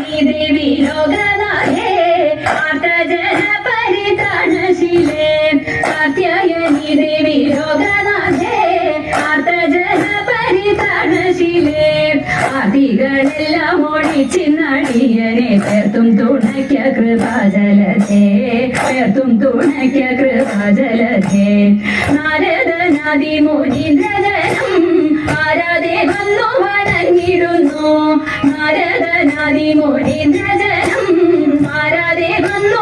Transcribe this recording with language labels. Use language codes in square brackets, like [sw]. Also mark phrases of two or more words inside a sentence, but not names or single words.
[sa] देवी लोकनाथे आर्तजन परित्राणशीले कात्यायनी देवी लोकनाथे आर्तजन परित्राणशीले [ml] ആദികളെല്ലാം ഓടിച്ചിന്നടിയനെ പേർത്തും തുണയ്ക്ക കൃപാജലധേ പേർത്തും തുണയ്ക്ക കൃപാജലധേ നാരദനാദി മുനീന്ദ്രജനം ആരാധേ വന്നു വണങ്ങിടുന്നു നാരദനാദി മുനീന്ദ്രജനം ആരാധേ വന്നു